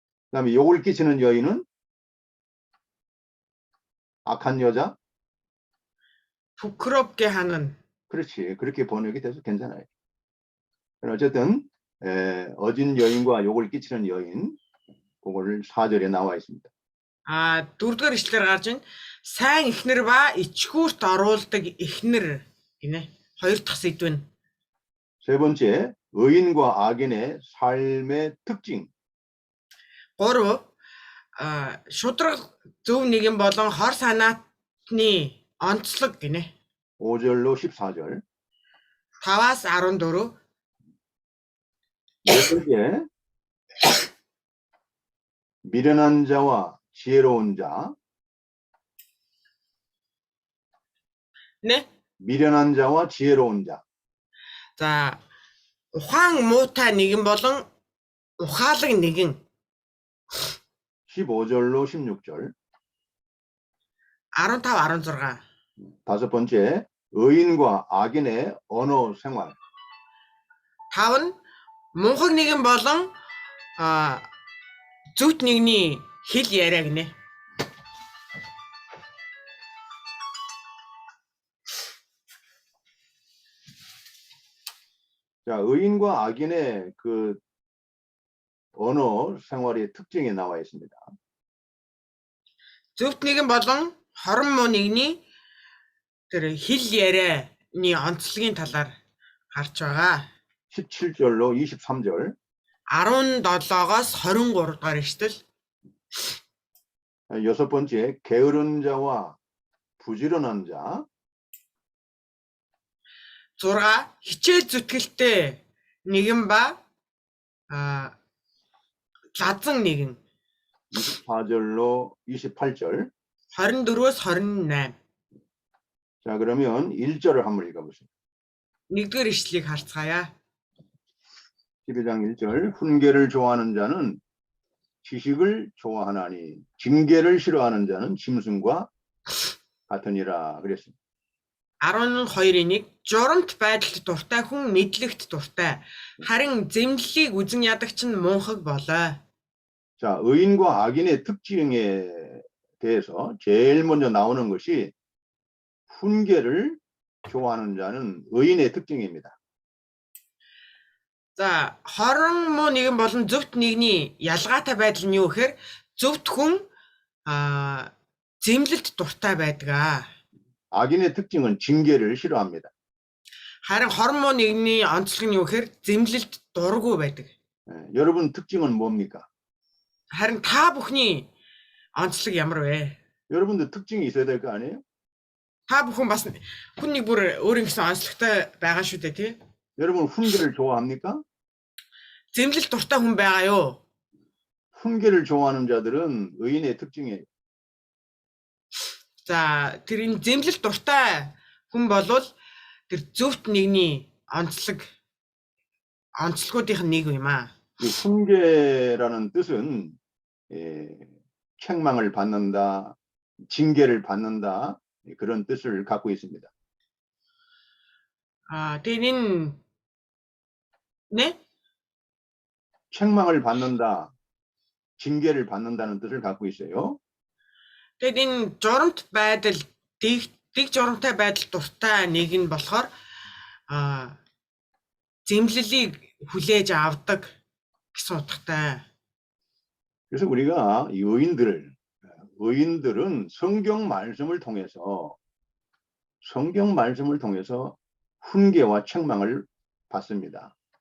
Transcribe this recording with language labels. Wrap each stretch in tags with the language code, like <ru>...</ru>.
<ko>그다음에 욕을 끼치는 여인은 악한 여자. 부끄럽게 하는. 그렇지. 그렇게 번역이 돼서 괜찮아요. 어쨌든 어진 여인과 욕을 끼치는 여인 그거를 4절에 나와 있습니다.</ko> <mn>4-р ишлэлээр гарч ин сайн эхнэр ба ичгүүрт оруулдаг эхнэр гинэ. 2 дахь сэдв нь.</mn> <ko>세 번째, 의인과 악인의 삶의 특징.</ko> <mn>3 шудраг зөв нэгэн болон хор санаатны онцлог гинэ.</mn> <ko>5절로 14절.</ko> <mn>5-аас 14.</mn> <ko>네 번째, 미련한 자와 지혜로운 자. 네? 미련한 자와 지혜로운 자.</ko> <mn>За, ухаан муутай нэгэн болон ухаалаг нэгэн.</mn> <ko>15절로 16절.</ko> <mn>15, 16.</mn> <ko>다섯 번째, 의인과 악인의 언어 생활.</ko> <mn>5 нь мунхаг нэгэн болон зөвхт нэгний хэл яриа гинэ.</mn> <ko>자, 의인과 악인의 그 언어 생활의 특징이 나와 있습니다.</ko> <mn>Зөвхт нэгэн болон хорон муу нэгний тэр хэл ярианы онцлогийн талаар харж байгаа.</mn> <ko>17절로 23절.</ko> <mn>17-оос 23 дугаар эшлэл.</mn> <ko>여섯 번째, 게으른 자와 부지런한 자.</ko> <mn>6 хичээл зүтгэлтэй нэгэн ба лазан нэгэн.</mn> <ko>24절로 28절.</ko> <mn>24-өөс 28.</mn> <ko>자, 그러면 1절을 한번 읽어보세요.</ko> <mn>1-р ишлэлийг харцгаая.</mn> <ko>12장 1절. 훈계를 좋아하는 자는 지식을 좋아하나니 징계를 싫어하는 자는 짐승과 같으니라 그랬습니다.</ko> <mn>12-1 журамт байдалд дуртай хүн мэдлэгт дуртай. Харин зэмлэлийг үзэн ядагч нь муухаг болоо.</mn> <ko>자, 의인과 악인의 특징에 대해서 제일 먼저 나오는 것이 훈계를 좋아하는 자는 의인의 특징입니다.</ko> <mn>За, хорон муу нэгэн болон зөвхт нэгний ялгаатай байдал нь юу гэхээр зөвхт хүн зэмлэлд дуртай байдаг.</mn> <ko>악인의 특징은 징계를 싫어합니다.</ko> <mn>харин хорон муу нэгний онцлог нь юу гэхээр зэмлэлд дургүй байдаг.</mn> <ko>여러분 특징은 뭡니까?</ko> <mn>харин та бүхний онцлог ямар вэ?</mn> <ko>여러분도 특징이 있어야 될 거 아니에요?</ko> <mn>та бүхэн бас хүн нэг бүр өөр ингэсэн онцлогтой байгаа шүү дээ, тий?</mn> <ko>여러분 훈계를 좋아합니까?</ko> <mn>зэмлэлд дуртай хүн байгаа юу?</mn> <ko>훈계를 좋아하는 자들은 의인의 특징이에요.</ko> <mn>За, тэр энэ зэмлэлд дуртай хүн болвол тэр зөвхт нэгний онцлогуудын нэг юм аа.</mn> <ko>이 훈계라는 뜻은 책망을 받는다, 징계를 받는다 그런 뜻을 갖고 있습니다.</ko> <mn>тэгээд энэ</mn> <ko>네? 책망을 받는다, 징계를 받는다는 뜻을 갖고 있어요.</ko> <mn>тэгээд энэ журамт байдал, дэг журамтай байдал дуртай нэг нь болохоор зэмлэлийг хүлээж авдаг гэсэн утгатай.</mn> <ko>그래서 우리가 이 의인들은 성경 말씀을 통해서 훈계와 책망을 받습니다.</ko>